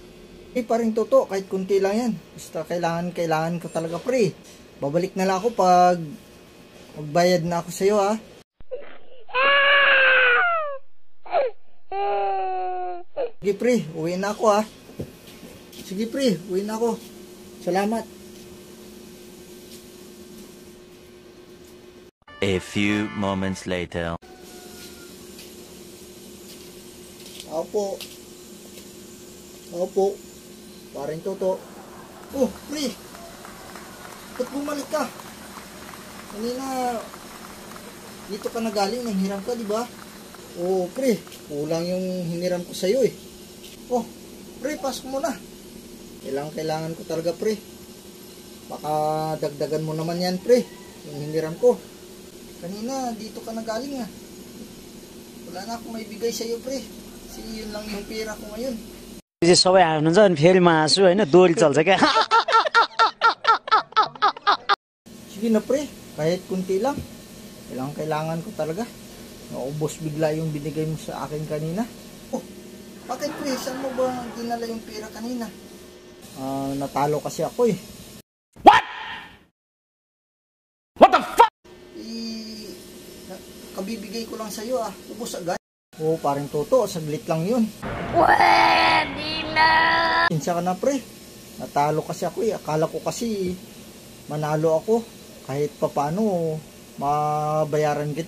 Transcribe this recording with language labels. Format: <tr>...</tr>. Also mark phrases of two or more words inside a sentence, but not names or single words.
<tl>Eh, Paring Toto, kahit konti lang yan. Basta kailangan ko talaga, pre. Babalik na lang ako pag magbayad na ako sa'yo, ha? Sige, pre. Uwi na ako, ha? Sige, pre. Uwi na ako. Salamat.</tl> <en>A few moments later.</en> <tl>Opo. Opo. Paring Toto. Oh, pre. Ba't bumalik ka? Kanina, dito ka na galing, nanghiram ka, di ba? Oo, pre. Kulang yung hiniram ko sa'yo eh. Oh, pre, pasok mo na. Kailangan ko talaga, pre. Baka dagdagan mo naman yan, pre. Yung hiniram ko. Kanina, dito ka na galing ah. Wala na akong maibigay sa'yo, pre. Kasi yun lang yung pera ko ngayon.</tl> <ne>सबै हाल्नुहुन्छ अनि फेरि म हाँसु होइन दोरी चल्छ क्या.</ne> <tl>Sige na pre, kahit kunti lang. Kailangan ko talaga. Naubos bigla yung binigay mo sa akin kanina. Oh, bakit pre? Saan mo ba dinala yung pera kanina? Natalo kasi ako eh.</tl> <en>What? What the fuck?</en> <tl>Kabibigay ko lang sa'yo ah. Ubos agad. Oo, Paring Toto, saglit lang yun. Pwede na! Pinsya ka na pre. Natalo kasi ako eh. Akala ko kasi manalo ako. Kahit papano mabayaran kita.</tl>